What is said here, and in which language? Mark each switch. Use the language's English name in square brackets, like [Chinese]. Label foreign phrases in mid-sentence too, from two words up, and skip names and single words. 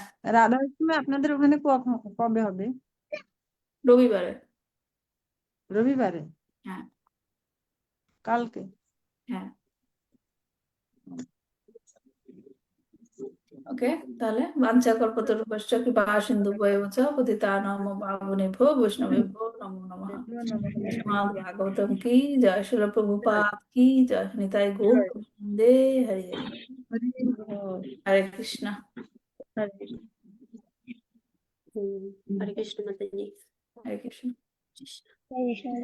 [Bangla] রাধা অষ্টমী আপনাদের ওখানে কবে হবে? রবিবারে। রবিবারে? হ্যাঁ। কালকে? হ্যাঁ। ওকে, তাহলে [Sanskrit] বাঞ্ছা কল্পতরুভ্যশ্চ কৃপা সিন্ধু ভয়চ পতিতানাং পাবনেভ্যো বৈষ্ণবেভ্যো নমো নমঃ। [Bangla] শ্রীমদ্ ভাগবতম কি জয়, শিল প্রভুপাদ কি জয়, নিতাই গৌর বন্দে হরি হরি। হরে বল। হরে কৃষ্ণ। হরে কৃষ্ণ। হরে কৃষ্ণ মাতাজি। হরে কৃষ্ণ।